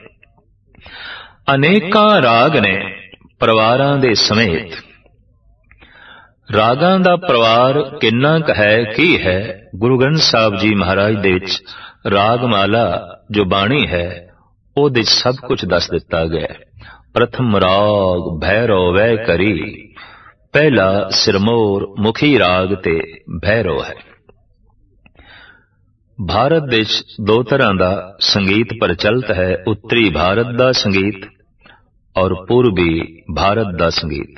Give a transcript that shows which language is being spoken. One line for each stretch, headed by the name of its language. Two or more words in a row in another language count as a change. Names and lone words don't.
Punjabi: ਅਨੇਕਾਂ ਰਾਗ ਨੇ ਪਰਿਵਾਰਾਂ ਦੇ ਸਮੇਤ। ਰਾਗਾਂ ਦਾ ਪਰਿਵਾਰ ਕਿੰਨਾ ਕ ਹੈ, ਕੀ ਹੈ? ਗੁਰੂ ਗ੍ਰੰਥ ਸਾਹਬ ਜੀ ਮਹਾਰਾਜ ਦੇ ਵਿੱਚ ਰਾਗਮਾਲਾ ਜੋ ਬਾਣੀ ਹੈ ਓਹਦੇ ਸਭ ਕੁਝ ਦੱਸ ਦਿੱਤਾ ਗਿਆ। ਪ੍ਰਥਮ ਰਾਗ ਭੈਰਵ ਵੈ ਕਰੀ, ਪਹਿਲਾ ਸਿਰਮੌਰ ਮੁਖੀ ਰਾਗ ਤੇ ਭੈਰਵ ਹੈ।
Hindi: भारत देश दो तरह का संगीत प्रचलित है, उत्तरी भारत का संगीत और पूर्वी भारत का संगीत।